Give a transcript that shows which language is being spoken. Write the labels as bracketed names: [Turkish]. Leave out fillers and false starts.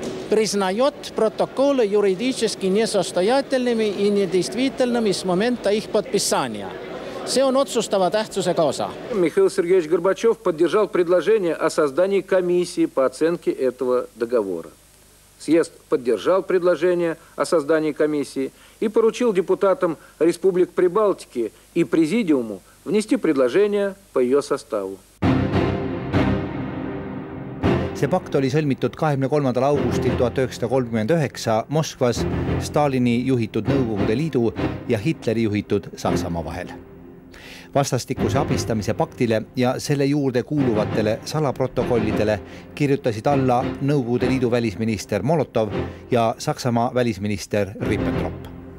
[Russian] Признает протоколы юридически несостоятельными и недействительными с момента их подписания. [Estonian] See on otsustava tähtsusega osa. [Russian] Михаил Сергеевич Горбачев поддержал предложение о создании комиссии по оценке этого договора. Съезд поддержал предложение о создании комиссии и поручил депутатам Республик Прибалтики и Президиуму внести предложение по ее составу. [Estonian] See pakt oli sõlmitud 23. augustil 1939 Moskvas Stalini juhitud Nõukogude Liidu ja Hitleri juhitud Saksamaa vahel. Vastastikuse abistamise paktile ja selle juurde kuuluvatele salaprotokollidele kirjutasid alla Nõukogude Liidu välisminister Molotov ja Saksamaa välisminister Ribbentrop.